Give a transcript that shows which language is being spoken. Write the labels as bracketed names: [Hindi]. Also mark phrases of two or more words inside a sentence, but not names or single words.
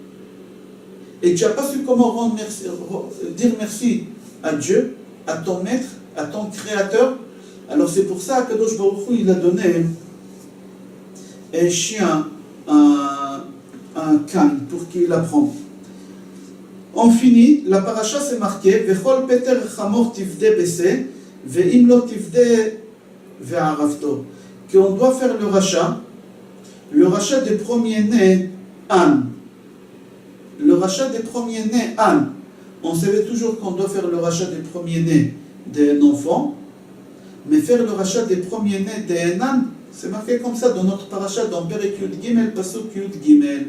[French] Et tu n'as pas su comment dire merci à Dieu, à ton maître, à ton créateur. Alors c'est pour ça que [Hebrew] קדוש ברוך הוא, [French] il a donné un chien, un can, pour qu'il apprenne. On finit, la paracha c'est marqué [Hebrew] וכל פטר חמור תפדה בשה ואם לא תפדה וערפתו. [French] Qu'on doit faire le rachat des premiers-nés ânes. Le rachat des premiers-nés ânes. On savait toujours qu'on doit faire le rachat des premiers-nés d'un enfant, mais faire le rachat des premiers-nés d'un âne, c'est marqué comme ça dans notre paracha, dans [Hebrew] פרק יוד גימל, פסוק יוד גימל.